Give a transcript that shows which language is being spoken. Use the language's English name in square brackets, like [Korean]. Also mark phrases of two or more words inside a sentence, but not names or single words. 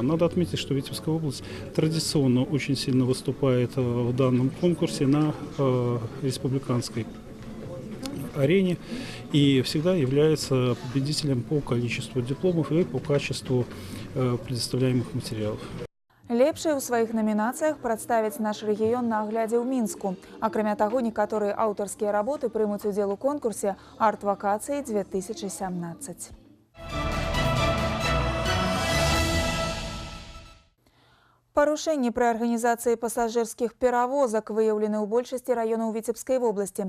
[Russian] Надо отметить, что Витебская область традиционно очень сильно выступает в данном конкурсе на республиканской арене и всегда является победителем по количеству дипломов и по качеству предоставляемых материалов. [Belarusian] Лепшыя ў сваіх намінацыях прадставяць наш рэгіён на аглядзе ў Мінску. Акрамя таго, некаторыя аўтарскія работы прымуць удзел у конкурсе «Арт-вакацыі 2017». Парушэнні пры арганізацыі пасажырскіх перавозак выяўлены ў большасці раёнаў Віцебскай вобласці.